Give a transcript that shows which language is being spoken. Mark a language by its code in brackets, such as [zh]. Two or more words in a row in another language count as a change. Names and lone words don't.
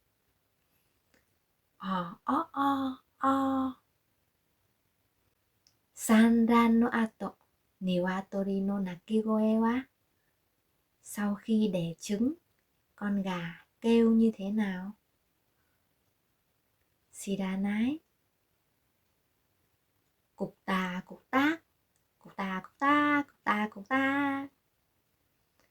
[ja] À, à, à, à. 産卵の後、鶏の鳴き声は? [vi] Sau khi đẻ trứng, con gà kêu như thế nào? Shiranai. Cục tà, cục tác. Cục tà, cục ta, cục tà, cục ta.